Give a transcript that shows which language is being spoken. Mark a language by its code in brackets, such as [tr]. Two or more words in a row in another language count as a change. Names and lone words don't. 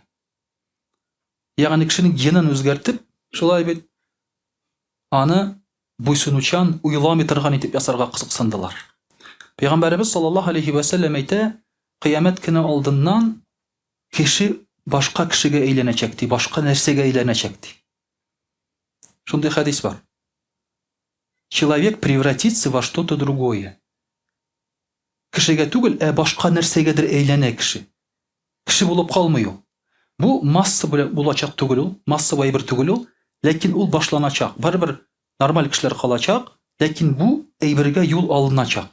[tt] Ягъни кешенең генын үзгәртеп, шулай бит аны буйсынучан, уйламый торган итеп ясарга кызыксындылар. Пәйгамбәрбез [ar] صلى الله عليه وسلم [tt] әйтә, кыямәт көне алдыннан кеше башка кешегә әйләнәчәк ди, башка нәрсәгә әйләнәчәк ди. Шундый хадис бар. [ru] Человек превратится во что-то другое. [tt] Кешегә түгел, башка нәрсәгәдер әйләнә кеше. Кеше булып калмый ул. Бу масса белән булачак түгел ул, масса әйбер түгел ул, ләкин ул башланачак. Барыбер нормаль кешеләр калачак, ләкин бу әйбергә юл алыначак.